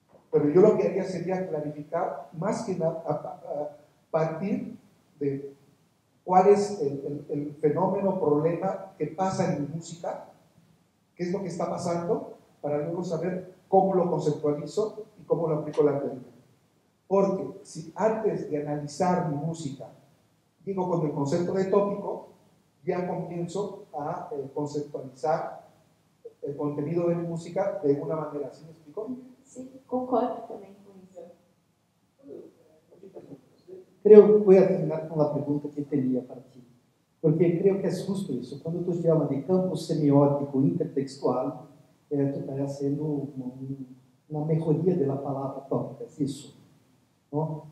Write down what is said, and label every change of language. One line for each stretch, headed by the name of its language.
Spanish: Pero yo lo que haría sería clarificar más que nada a partir de cuál es el fenómeno, problema que pasa en mi música, qué es lo que está pasando, para luego saber cómo lo conceptualizo y cómo lo aplico a la teoría. Porque si antes de analizar mi música digo con el concepto de tópico, ya comienzo a conceptualizar el contenido de mi música de una manera. ¿Sí me explico?
Portuguese: Sí, concordo também com isso.
Spanish: Creo que voy a terminar con la pregunta que tenía para ti, porque creo que es justo eso. Cuando tú llamas de campo semiótico intertextual, tú estás haciendo una mejoría de la palabra tópica, es eso, ¿no?